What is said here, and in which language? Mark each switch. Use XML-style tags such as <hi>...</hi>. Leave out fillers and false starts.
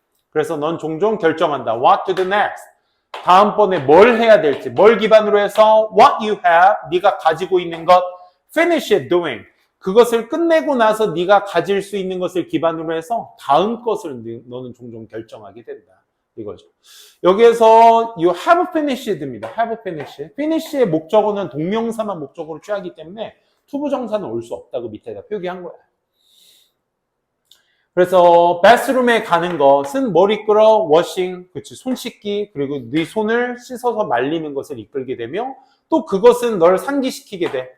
<ko>그래서 넌 종종 결정한다.</ko> <en>What to do next?</en> <ko>다음번에 뭘 해야 될지, 뭘 기반으로 해서</ko> <en>what you have,</en> <ko>네가 가지고 있는 것,</ko> <en>finish it doing.</en> <ko>그것을 끝내고 나서 네가 가질 수 있는 것을 기반으로 해서 다음 것을 너는 종종 결정하게 된다. 이거죠. 여기에서</ko> <en>you have finished입니다. have finished.</en> <ko>finish의 목적어는 동명사만 목적어로 취하기 때문에 투부정사는 올 수 없다고 밑에다 표기한 거야. 그래서 bathroom에 가는 것은 뭘 이끌어? washing, 그치, 손 씻기, 그리고 네 손을 씻어서 말리는 것을 이끌게 되며 또 그것은 널 상기시키게 돼.</ko>